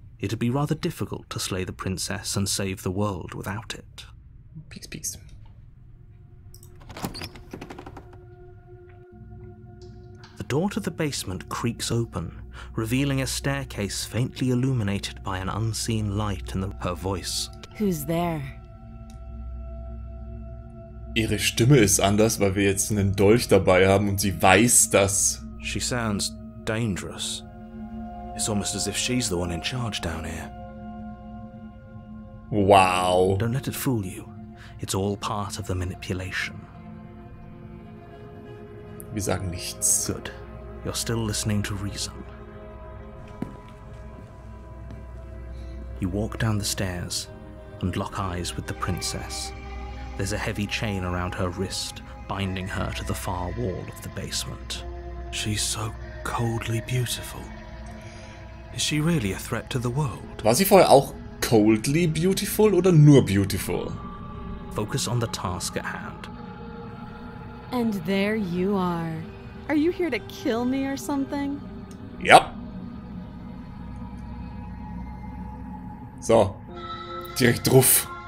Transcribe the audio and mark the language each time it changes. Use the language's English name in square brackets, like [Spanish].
[English] It'd be rather difficult to slay the princess and save the world without it. Peace. The door to the basement creaks open, revealing a staircase faintly illuminated by an unseen light and her voice. Who's there? [German] Ihre Stimme ist anders, weil wir jetzt einen Dolch dabei haben und sie weiß das. [English] She sounds dangerous. It's almost as if she's the one in charge down here. Wow. Don't let it fool you. It's all part of the manipulation. [German] Wir sagen nichts. [English] Good. You're still listening to reason. You walk down the stairs and lock eyes with the princess. There's a heavy chain around her wrist, binding her to the far wall of the basement. She's so coldly beautiful. Is she really a threat to the world? [German] War sie vorher auch [English] coldly beautiful [German] oder nur beautiful? [English] Focus on the task at hand. And there you are. Are you here to kill me or something? [German] Ja. So. Direkt drauf.